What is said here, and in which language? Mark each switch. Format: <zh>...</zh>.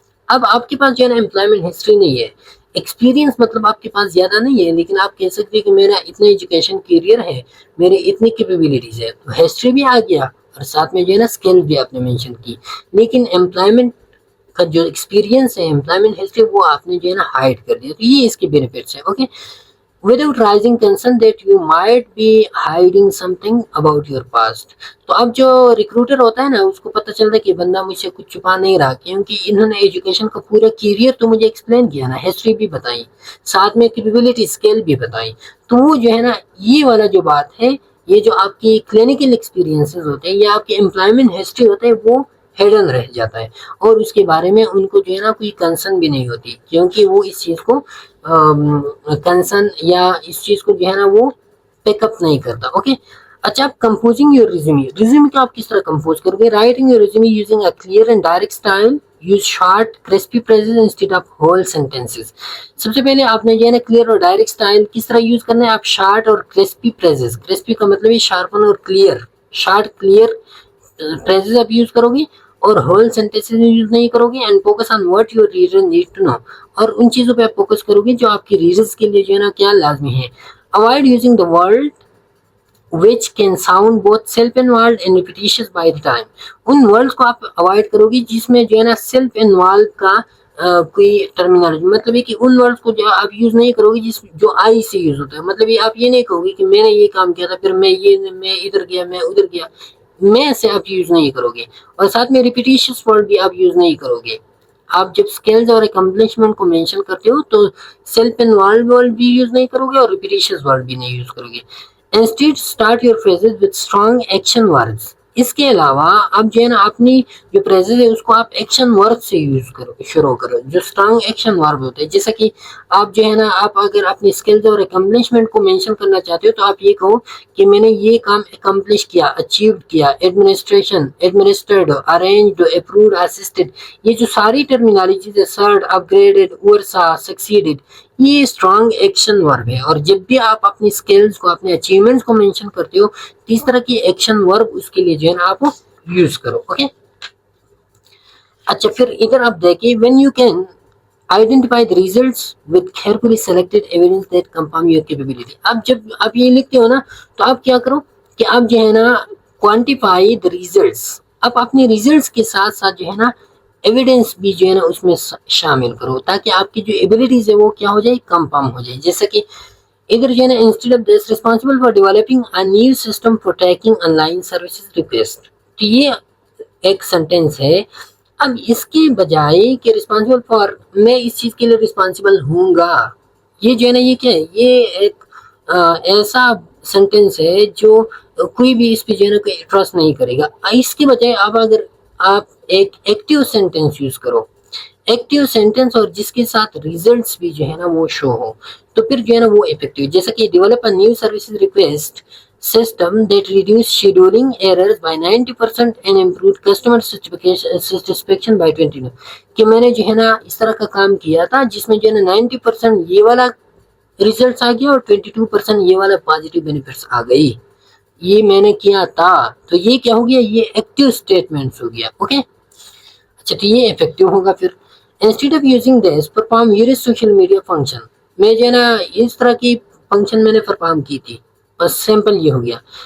<ur>اب آپ کے پاس جو ہے نا امپلائمنٹ ہسٹری نہیں ہے، ایکسپیرینس مطلب آپ کے پاس زیادہ نہیں ہے، لیکن آپ کہہ سکتے ہیں کہ میرا اتنا ایجوکیشن کیریئر ہے، میرے اتنی کیپیبلٹیز ہے، تو ہسٹری بھی آ گیا اور ساتھ میں جو ہے نا اسکل بھی آپ نے مینشن کی، لیکن امپلائمنٹ کا جو ایکسپیرینس ہے، امپلائمنٹ ہسٹری، وہ آپ نے جو ہے نا ہائڈ کر دیا. تو یہ اس کے بینیفٹس ہیں.</ur> <en>Okay, without raising concern that you might be hiding something about your past.</en> <ur>تو اب جو ریکروٹر ہوتا ہے نا اس کو پتہ چلتا ہے کہ بندہ مجھ سے کچھ چھپا نہیں رہا، کیونکہ انہوں نے ایجوکیشن کا پورا کیریئر تو مجھے ایکسپلین کیا نا، ہسٹری بھی بتائی، ساتھ میں کیپیبلٹی اسکل بھی بتائی. تو وہ جو ہے نا یہ والا جو بات ہے، یہ جو آپ کی کلینکل ایکسپیرینسز ہوتے ہیں یا آپ کے امپلائمنٹ ہسٹری ہوتے ہیں وہ ہیڈن رہ جاتا ہے اور اس کے بارے میں ان کو جو ہے نا کوئی کنسرن بھی نہیں ہوتی، کیونکہ وہ اس چیز کو کنسرن یا اس چیز کو جو ہے نا وہ پک اپ نہیں کرتا. اوکے. اچھا، آپ کمپوزنگ یور ریزیومے کو آپ کس طرح کمپوز کرو گے؟</ur> <en>Writing your resume using a clear and direct style. Use short crisp phrases instead of whole sentences.</en> <ur>سب سے پہلے آپ نے جو ہے نا کلیئر اور ڈائریکٹ اسٹائل کس طرح یوز کرنا ہے؟ آپ شارٹ اور کرسپی فریزز، کرسپی کا مطلب ہے شارپن اور کلیئر، شارٹ کلیئر فریزز آپ یوز کرو گے اور ہول سینٹینسز یوز نہیں کرو گے.</ur> <en>and focus on what your reader need to know,</en> <ur>اور ان چیزوں پہ آپ فوکس کرو گے جو آپ کی ریڈرز کے لیے جو ہے نا کیا لازمی ہے.</ur> <en>Avoid using the word which can sound both self-involved and repetitious by the time.</en> <ur>In words کو آپ اوائڈ کرو گی جس میں جو ہے نا سیلف انوالو کا کوئی ٹرمینالوجی، مطلب ہے کہ ان ورڈز کو جو آپ یوز نہیں کرو گی جو آئی سے یوز ہوتا ہے. مطلب یہ آپ یہ نہیں کہو گی کہ میں نے یہ کام کیا تھا، پھر میں ادھر گیا، میں ادھر گیا، میں سے آپ یوز نہیں کرو گے. اور ساتھ میں ریپیٹیشس ورڈ بھی آپ یوز نہیں کرو گے. آپ جب اسکلز اور اکمپلشمنٹ کو مینشن کرتے ہو تو سیلف انوالو ورڈ بھی یوز نہیں کرو گے اور ریپیٹیشس ورڈ بھی نہیں یوز کرو گے.</ur> <en>Instead, start your phrases with strong action verbs.</en> <ur>اس کے علاوہ آپ جو ہے نا اپنی جو پریزز ہے اس کو آپ ایکشن ورب سے شروع کرو، جو اسٹرانگ ایکشن ورب ہوتے ہیں. جیسا کہ آپ جو ہے نا آپ اگر اپنی اسکلز اور اکمپلشمنٹ کو مینشن کرنا چاہتے ہو تو آپ یہ کہو کہ میں نے یہ کام اکمپلش کیا، اچیوڈ کیا، ایڈمنسٹرڈ، ارینجڈ، اپرووڈ، اسسٹڈ. یہ جو ساری ٹرمینالوجیز ہے، سرڈ، اپ گریڈڈ، اوورسا، سکسیڈڈ، یہ اسٹرانگ ایکشن ورب ہے. اور جب بھی آپ اپنی اسکلز کو، اپنے اچیومنٹس کو مینشن کرتے ہو تو اس طرح کی ایکشن ورب اس کے لیے جو ہے نا آپ یوز کرو. اوکے.</ur> <en>اچھا،</en> <ur>پھر ادھر آپ دیکھیں</ur> <en>when you can identify the results with carefully selected evidence that confirm your capability.</en> <ur>اب جب آپ یہ لکھتے ہو نا تو آپ کیا کرو کہ آپ جو ہے نا</ur> <en>quantify the results،</en> <ur>آپ اپنے ریزلٹس کے ساتھ ساتھ جو ہے نا ایویڈنس بھی جو ہے نا اس میں شامل کرو تاکہ آپ کی جو ایبلٹیز ہے وہ کیا ہو جائے، کنفرم ہو جائے. جیسا کہ ادھر جو ہے نا</ur> <en>Instead of this responsible for developing a new system for tracking online services request.</en> <ur>تو یہ ایک سینٹینس ہے. اب اس کے بجائے کہ ریسپانسبل فار، میں اس چیز کے لیے ریسپانسبل ہوں گا، یہ جو ہے نا یہ کیا ہے، یہ ایک ایسا سینٹینس ہے جو کوئی بھی اس پہ جو ہے نا کوئی ٹرسٹ نہیں کرے گا. اس کے بجائے اگر آپ ایک ایکٹیو سینٹینس یوز کرو، ایکٹیو سینٹینس اور جس کے ساتھ ریزلٹس بھی جو ہے نا وہ شو ہو، تو پھر جو ہے نا وہ افیکٹیو. جیسا کہ</ur> <en>Develop a new services request system that reduce scheduling errors by 90% and improve customer satisfaction by 20%.</en> <ur>کہ میں نے جو ہے نا اس طرح کا کام کیا تھا جس میں جو ہے نا 90% یہ والا ریزلٹس آ گیا اور 22% یہ والا پازیٹیو بینیفٹس آ گئی. یہ میں نے کیا تھا، تو یہ کیا ہو گیا، یہ ایکٹیو اسٹیٹمنٹس ہو گیا. اوکے. اچھا، تو یہ افیکٹیو ہوگا. پھر</ur> <en>instead of using this perform your social media function,</en> <ur>میں جو ہے نا اس طرح کی فنکشن میں نے پرفارم کی تھی، بس سمپل یہ ہو گیا.</ur>